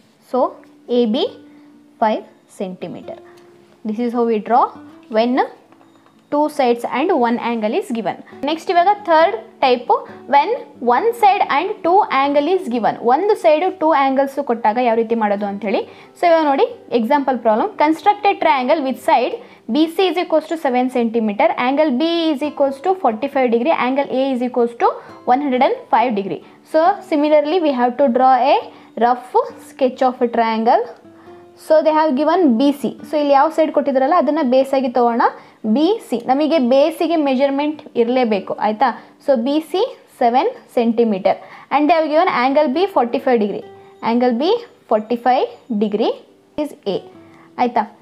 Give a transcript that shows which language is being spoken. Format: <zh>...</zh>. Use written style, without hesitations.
<en>So AB 5 centimetre. This is how we draw when 2 sides and 1 angle is given. Next ಇವಾಗ third type, when 1 side and 2 angle is given.</en> <kn>ಒಂದು side 2 angles ಕೊಟ್ಟಾಗ ಯಾವ ರೀತಿ ಮಾಡೋದು ಅಂಥೇಳಿ. So ಇವಾಗ ನೋಡಿ example problem.</kn> <en>Construct a triangle with side BC is equals to 7 centimeter, angle B is equals to 45 degree, angle A is equals to 105 degree. So similarly we have to draw a rough sketch of a triangle.</en> <kn>So</kn> <en>They have given BC.</en> <kn>So ಇಲ್ಲಿ ಯಾವ side ಕೊಟ್ಟಿದ್ರಲ್ಲ ಅದನ್ನು ಬೇಸಾಗಿ ತೊಗೋಣ. BC ನಮಗೆ ಬೇಸಿಗೆ measurement ಇರಲೇಬೇಕು ಆಯಿತಾ.</kn> <en>So BC 7 centimetre and they have given angle B 45 degree.</en> <kn>Angle B 45 degree is A ಆಯಿತಾ.</kn>